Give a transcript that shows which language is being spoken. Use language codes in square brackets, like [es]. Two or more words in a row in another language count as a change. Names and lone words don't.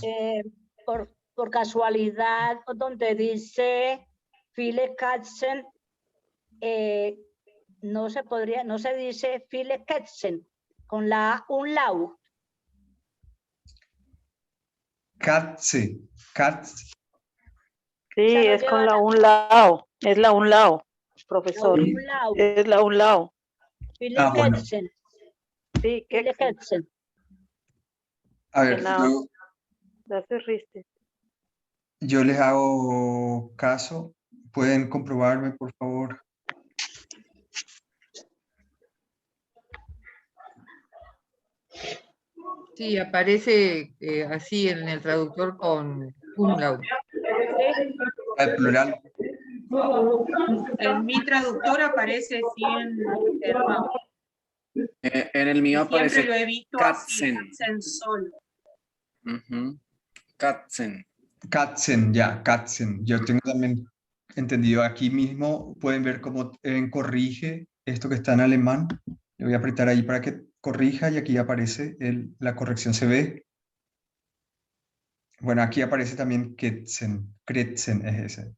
[es] por casualidad, donde dice [de] Viele Katzen, [es] no se dice [de] Viele Katzen, [es] con la un lau. Katze. Sí, es con la un lao. Es la un lao, profesor. Un lau. Es la un lao. Viele Bueno. Katzen. Sí, [de] Viele Katzen. [es] A ver, yo les hago caso. ¿Pueden comprobarme, por favor? Sí, aparece así en el traductor con umlaut. El plural. En mi traductor aparece 100 hermanos. En el mío Siempre aparece lo he visto así, Katzen. Katzen solo. Ujú. Katzen. Katzen, ya, Katzen. Yo tengo también entendido aquí mismo, pueden ver cómo corrige esto que está en alemán. Le voy a apretar ahí para que corrija y aquí aparece la corrección, se ve. Bueno, aquí aparece también Katzen, Kretzen es ese.